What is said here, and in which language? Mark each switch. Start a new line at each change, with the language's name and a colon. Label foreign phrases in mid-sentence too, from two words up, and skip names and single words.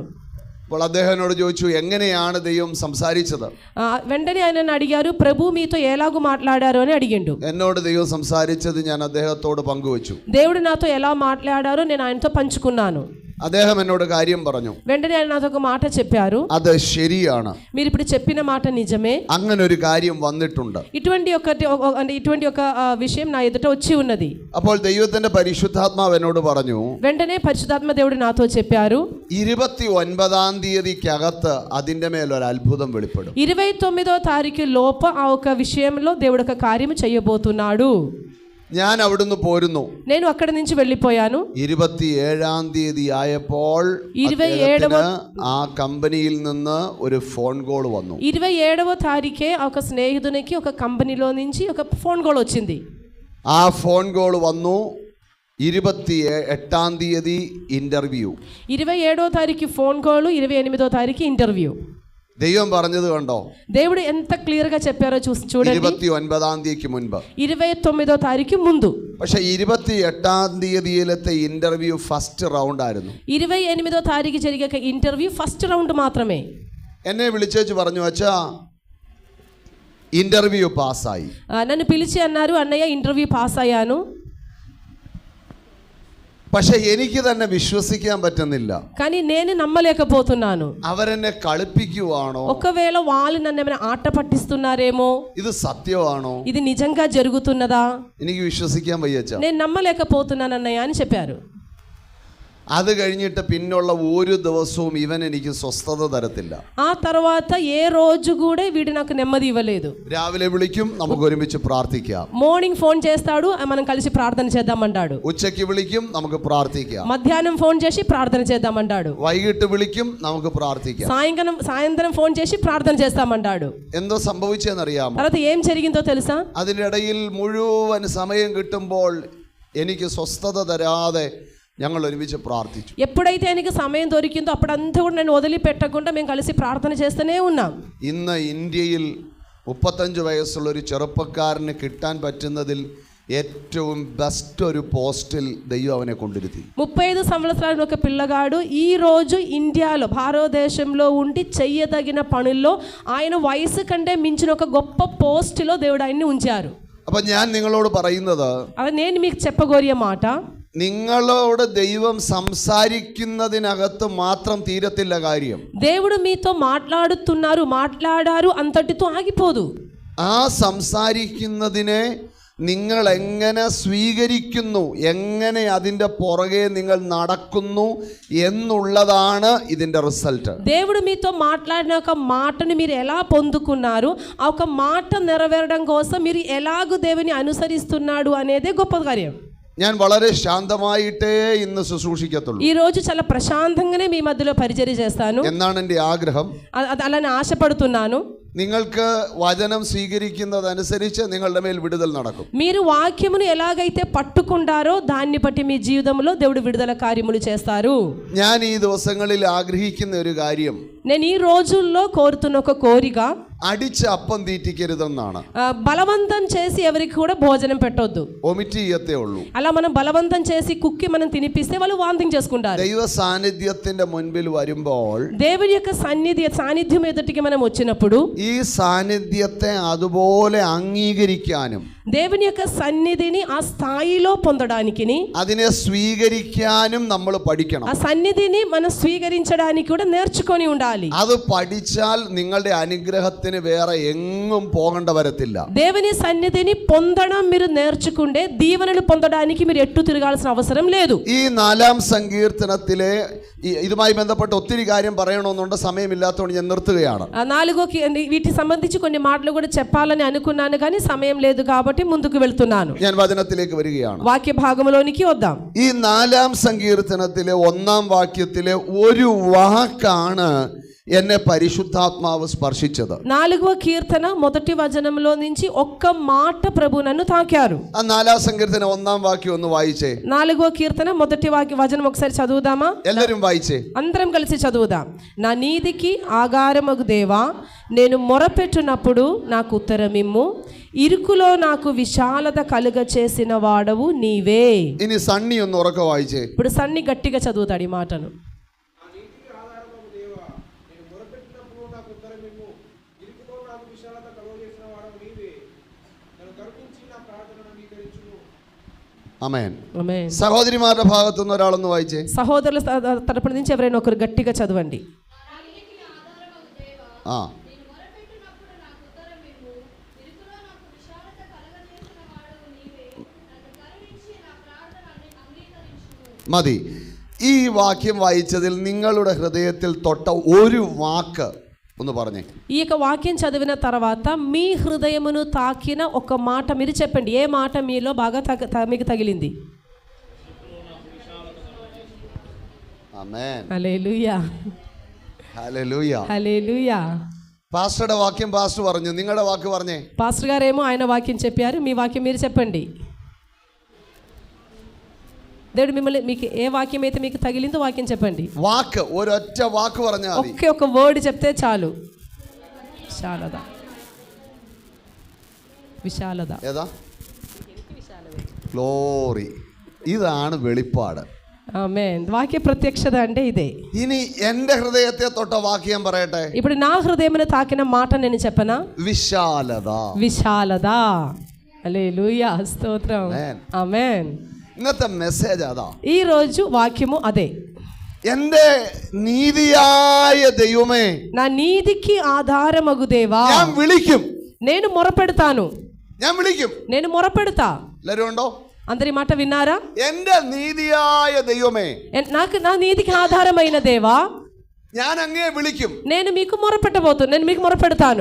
Malayalam: അപ്പോൾ അദ്ദേഹം എന്നോട് ചോദിച്ചു, എങ്ങനെയാണ് ദൈവം സംസാരിച്ചത്?
Telugu: వెంటనే ఆయన అడిగారు, ప్రభు మీతో ఎలాగూ మాట్లాడారు అని అడిగిండు.
Malayalam: എന്നോട് ദൈവം സംസാരിച്ചത് ഞാൻ അദ്ദേഹത്തോട് പങ്കുവച്ചു.
Telugu: దేవుడు నాతో ఎలా మాట్లాడారో నేను ఆయనతో పంచుకున్నాను.
Malayalam: അദ്ദേഹം എന്നോട് കാര്യം പറഞ്ഞു.
Telugu: వెంటనే ఆయన నాతో ఒక మాట చెప్పారు,
Malayalam: അത് ശരിയാണ്,
Telugu: మీరు ఇప్పుడు చెప్పిన మాట నిజమే,
Malayalam: അങ്ങനെ ഒരു കാര്യം വന്നിട്ടുണ്ട്,
Telugu: ఇటువంటి ఒక విషయం నా ఎదుట వచ్చి ఉన్నది.
Malayalam: അപ്പോൾ ദൈവത്തിന്റെ പരിശുദ്ധാത്മാവ് എന്നോട് പറഞ്ഞു,
Telugu: వెంటనే పరిశుద్ధాత్మ దేవుడు నాతో చెప్పారు,
Malayalam: 29ാം തീയതിക്കകത്ത് അതിന്റെ മേൽ ഒരു അത്ഭുതം വെളിപ്പെടും.
Telugu: 29వ తారీఖు లోప ఆ ఒక విషయంలో దేవుడు ఒక కార్యం చేయబోతున్నాడు.
Malayalam: ഞാൻ അവിടുന്ന് പോരുന്നു.
Telugu: నేను అక్కడి నుంచి వెళ్ళిపోయాను.
Malayalam: 27ാം തീയതി ആയപ്പോൾ ആ കമ്പനിയിൽ നിന്ന് ഒരു
English: phone call
Malayalam: വന്നു.
Telugu: 27వ తారీఖే ఒక స్నేహితునికి ఒక కంపెనీలో నుంచి ఒక
English: phone call
Telugu: వచ్చింది.
Malayalam: ആ
English: phone call
Malayalam: വന്നു. 28ാം തീയതി ഇന്റർവ്യൂ.
Telugu: 27వ తారీఖు
English: phone call,
Telugu: 28వ తారీఖు ఇంటర్వ్యూ.
Malayalam: ദൈവം പറഞ്ഞത് കണ്ടോ?
Telugu: దేవుడు ఎంత క్లియర్ గా చెప్పారో చూడండి.
Malayalam: 29ാം തീയതിക്ക് മുൻപ്,
Telugu: 29వ తారీఖు ముందు.
Malayalam: പക്ഷേ 28ാം തീയതിയിലത്തെ ഇന്റർവ്യൂ
English: first round
Malayalam: ആയിരുന്നു.
Telugu: 28వ తారీఖు జరిగే ఇంటర్వ్యూ
English: first round
Telugu: మాత్రమే.
Malayalam: എന്നെ വിളിച്ചേച്ച് പറഞ്ഞു, അച്ഛാ ഇന്റർവ്യൂ പാസ്സായി.
Telugu: నన్ను పిలిచి అన్నారు, అన్నయ్య
English: interview pass
Telugu: అయ్యాను.
Malayalam: പക്ഷെ എനിക്ക് തന്നെ വിശ്വസിക്കാൻ പറ്റുന്നില്ല.
Telugu: కానీ నేను నమ్మలేకపోతున్నాను.
Malayalam: അവരെന്നെ കളിപ്പിക്കുവാണോ?
Telugu: ఒకవేళ వాళ్ళు నన్ను ఏమైనా ఆట పట్టిస్తున్నారేమో,
Malayalam: ഇത് സത്യമാണോ,
Telugu: ఇది నిజంగా జరుగుతున్నదా,
Malayalam: എനിക്ക് വിശ്വസിക്കാൻ വയ്യച്ച.
Telugu: నేను నమ్మలేకపోతున్నాను అన్నయ్య అని చెప్పారు.
Malayalam: അത് കഴിഞ്ഞിട്ട് പിന്നുള്ള ഒരു ദിവസവും ഇവൻ എനിക്ക് സ്വസ്ഥത തരത്തില്ല.
Telugu: ఆ తర్వాత ఏ రోజు కూడా వీడు నాకు నెమ్మది ఇవ్వలేదు.
Malayalam: രാവിലെ വിളിക്കും, നമുക്ക് ഒരുമിച്ച് പ്രാർത്ഥിക്കാം.
English: morning phone
Telugu: చేస్తాడు, మనం కలిసి ప్రార్థన చేద్దామంటాడు.
Malayalam: ഉച്ചയ്ക്ക് വിളിക്കും, നമുക്ക് പ്രാർത്ഥിക്കാം.
Telugu: మధ్యాహ్నం ఫోన్ చేసి ప్రార్థన చేద్దామంటాడు.
Malayalam: വൈകിട്ട് വിളിക്കും, നമുക്ക് പ്രാർത്ഥിക്കാം.
Telugu: సాయంత్రం ఫోన్ చేసి ప్రార్థన చేస్తామంటాడు.
Malayalam: എന്തോ സംഭവിച്ചെന്നറിയാമോ?
Telugu: తర్వాత ఏం జరిగిందో తెలుసా?
Malayalam: അതിനിടയിൽ മുഴുവൻ സമയം കിട്ടുമ്പോൾ എനിക്ക് സ്വസ്ഥത തരാതെ ഞങ്ങൾ ഒരുമിച്ച് പ്രാർത്ഥിച്ചു.
Telugu: ఎప్పుడైతే ఆయనకి సమయం దొరికిందో అప్పుడంతా కూడా నేను వదిలిపెట్టకుండా మేము కలిసి ప్రార్థన చేస్తూనే ఉన్నాం.
Malayalam: ഇന്ന് ഇന്ത്യയിൽ 35 വയസ്സുള്ള ഒരു ചെറുപ്പക്കാരന് കിട്ടാൻ പറ്റുന്നതിൽ ഏറ്റവും ബെസ്റ്റ് ഒരു പോസ്റ്റിൽ ദൈവം അവനെ കൊണ്ടിരുത്തി.
Telugu: 35 సంవత్సరాల ఒక పిల్లగాడు ఈ రోజు ఇండియాలో భారతదేశంలో ఉండి చెయ్యదగిన పనుల్లో ఆయన వయసు కంటే మించిన ఒక గొప్ప పోస్టులో దేవుడు ఆయన్ని ఉంచారు.
Malayalam: അപ്പം ഞാൻ നിങ്ങളോട് പറയുന്നത്,
Telugu: అది నేను మీకు చెప్పగోరియ మాట,
Malayalam: നിങ്ങളോട് ദൈവം സംസാരിക്കുന്നതിനകത്ത് മാത്രം തീരത്തില്ല കാര്യം.
Telugu: దేవుడు మీతో మాట్లాడారు అంతటితో ఆగిపోదు.
Malayalam: ആ സംസാരിക്കുന്നതിനെ നിങ്ങൾ എങ്ങനെ സ്വീകരിക്കുന്നു, എങ്ങനെ അതിൻ്റെ പുറകെ നിങ്ങൾ നടക്കുന്നു എന്നുള്ളതാണ് ഇതിൻ്റെ റിസൾട്ട്.
Telugu: దేవుడు మీతో మాట్లాడిన ఒక మాటను మీరు ఎలా పొందుకున్నారు, ఆ ఒక మాట నెరవేరడం కోసం మీరు ఎలాగూ దేవుని అనుసరిస్తున్నాడు అనేదే గొప్ప కార్యం.
Malayalam: ഞാൻ വളരെ ശാന്തമായിട്ടേ ഇന്ന് ശുശ്രൂഷിക്കത്തുള്ളൂ.
Telugu: ఈ రోజు చాలా ప్రశాంతంగానే మీ మధ్యలో పరిచర్య చేస్తాను
Malayalam: എന്നാണ് എൻ്റെ ആഗ്രഹം.
Telugu: అలానే ఆశపడుతున్నాను.
Malayalam: നിങ്ങൾക്ക് വചനം സ്വീകരിക്കുന്നതനുസരിച്ച് നിങ്ങളുടെ മേൽ വിടുതൽ നടക്കും.
Telugu: మీరు వాక్యమును ఎలాగైతే పట్టుకుంటారో దాన్ని బట్టి మీ జీవితంలో దేవుడు విడుదల కార్యములు చేస్తారు.
Malayalam: ഞാൻ ഈ ദിവസങ്ങളിൽ ആഗ്രഹിക്കുന്ന ഒരു കാര്യം,
Telugu: నేను ఈ రోజుల్లో కోరుతున్న ఒక కోరిక,
Malayalam: അടിച്ച് അപ്പം തീറ്റിക്കരുതെന്നാണ്.
Telugu: బలవంతం చేసి ఎవరికి కూడా భోజనం పెట్టొద్దు,
Malayalam: ഒമിറ്റ് ചെയ്യത്തേ ഉള്ളൂ.
Telugu: అలా మనం బలవంతం చేసి కుక్కి మనం తినిపిస్తే వాళ్ళు వాంతింగ్ చేసుకుంటారు.
Malayalam: ദൈവ സാന്നിധ്യത്തിന്റെ മുൻപിൽ വരുമ്പോൾ,
Telugu: దేవుని యొక్క సాన్నిధ్యం ఎదుటికి మనం వచ్చినప్పుడు
Malayalam: ഈ സാന്നിധ്യത്തെ അതുപോലെ അംഗീകരിക്കാനും
Telugu: దేవుని యొక్క సన్నిధిని ఆ స్థాయిలో పొందడానికి,
Malayalam: അതിനെ സ്വീകരിക്കാനും നമ്മൾ പഠിക്കണം.
Telugu: ఆ సన్నిధిని మనం స్వీకరించడానికి కూడా నేర్చుకొని ఉండాలి.
Malayalam: അത് പഠിച്ചാൽ നിങ്ങളുടെ അനുഗ്രഹത്തിന് വേറെ എങ്ങും പോകേണ്ട വരത്തില്ല.
Telugu: దేవుని సన్నిధిని పొందడం మీరు నేర్చుకుంటే దీవెనలు పొందడానికి మీరు ఎట్టు తిరగాల్సిన అవసరం లేదు.
Malayalam: ഈ 4-ാം സങ്കീർത്തനത്തിലെ ഇതുമായി ബന്ധപ്പെട്ട് ഒത്തിരി കാര്യം പറയണമെന്നുണ്ട്, സമയമില്ലാത്തതുകൊണ്ട് ഞാൻ നിർത്തുകയാണ്.
Telugu: వీటికి సంబంధించి కొన్ని మాటలు కూడా చెప్పాలని అనుకున్నాను కానీ సమయం లేదు కాబట్టి కాబట్టి ముందుకు వెళ్తున్నాను.
Malayalam: ഞാൻ വചനത്തിലേക്ക് വരികയാണ്.
Telugu: వాక్య భాగంలోనికి వద్దాం.
Malayalam: ഈ 4-ാം സങ്കീർത്തനത്തിലെ 1-ാം വാക്യത്തിലെ ഒരു വാക്കാണ് എന്നെ പരിശുദ്ധാത്മാവ് സ്പർശിച്ചത്.
Telugu: 4వ కీర్తన మొదటి వచనంలో నుంచి ఒక్క మాట ప్రభు నన్ను తాకారు.
Malayalam: ആ 4-ാം സങ്കീർത്തനം 1-ാം വാക്യം ഒന്ന് వాయిచే.
Telugu: 4వ కీర్తన మొదటి వచనం ఒకసారి చదువుదామా?
Malayalam: എല്ലാവരും వాయిచే.
Telugu: అందరం కలిసి చదువుదాం. నా నీతికి ఆగారమగు దేవా, నేను మొరపెట్టునప్పుడు నాకు ఉత్తరమిమ్ము, ఇరుకులో నాకు విశాలత కలుగ చేసిన వాడవు నీవే.
Malayalam: ഇനി സണ്ണി ഒന്ന് ഉറക്കെ വായിച്ചേ.
Telugu: ఇప్పుడు సన్ని గట్టిగా చదువుతాడు ఈ మాటను.
Malayalam: ആമേൻ.
Telugu: ఆమేన్.
Malayalam: സഹോദരിമാരുടെ ഭാഗത്തുനിന്ന് ഒരാളൊന്ന് വായിച്ചേ.
Telugu: సహోదరుల తరపున నుంచి ఎవరైనా ఒకరు గట్టిగా చదవండి.
Malayalam: ആ മതി. ഈ വാക്യം വായിച്ചതിൽ നിങ്ങളുടെ ഹൃദയത്തിൽ തൊട്ട ഒരു വാക്ക് ഒന്ന് പറഞ്ഞേ.
Telugu: ఈ యొక్క వాక్యం చదివిన తర్వాత మీ హృదయమును తాకిన ఒక మాట మీరు చెప్పండి. ఏ మాట మీలో బాగా మీకు తగిలింది?
Malayalam: ആമേൻ.
Telugu: హల్లెలూయా,
Malayalam: ഹല്ലേലൂയ.
Telugu: హల్లెలూయా.
Malayalam: പാസ്റ്ററുടെ വാക്യം പാസ്റ്റർ പറഞ്ഞു, നിങ്ങളുടെ വാക്ക് പറഞ്ഞേ.
Telugu: పాస్టర్ గారేమో ఆయన వాక్యం చెప్పారు, మీ వాక్యం మీరు చెప్పండి. దేవుడు మిమ్మల్ని, మీకు ఏ వాక్యం అయితే మీకు తగిలిందో వాక్యం చెప్పండి.
Malayalam: വാക്ക്, ഒരൊറ്റ വാക്ക് പറഞ്ഞാൽ മതി.
Telugu: ఒకే ఒక వర్డ్ చెప్తే చాలు. విశాలద, విశాలద.
Malayalam: ഏതാ? ഗ്ലോറി. ഇതാണ് വെളിപ്പാട്.
Telugu: ఆమేన్. వాక్య ప్రత్యక్షత అంటే ఇదే.
Malayalam: ഇനി എന്റെ ഹൃദയത്തെ തൊട്ട വാക്യം പറയട്ടെ.
Telugu: ఇప్పుడు నా హృదయమును తాకిన మాట నేను చెప్పనా?
Malayalam: വിശാലത.
Telugu: విశాలద. హల్లెలూయా, స్తోత్రం. ఆమేన్.
Malayalam: ഇന്നത്തെ മെസ്സേജ് അതാ.
Telugu: ఈ రోజు వాక్యము అదే.
Malayalam: എന്റെ നീതിയായ ദൈവമേ,
Telugu: నా నీతికి ఆధారమగు దేవా,
Malayalam: ഞാൻ విളിക്കും.
Telugu: నేను మొరపెడతాను.
Malayalam: ഞാൻ വിളിക്കും.
Telugu: నేను మొరపెడతా.
Malayalam: എല്ലാവരും ഉണ്ടോ?
Telugu: అందరి మాట విన్నారా?
Malayalam: എന്റെ നീതിയായ ദൈവമേ,
Telugu: నాకు నా నీతికి ఆధారమైన దేవా,
Malayalam: ഞാൻ അങ്ങേ വിളിക്കും.
Telugu: నేను మీకు మొరపెట్టబోతున్నా, నేను మీకు మొరపెడతాను.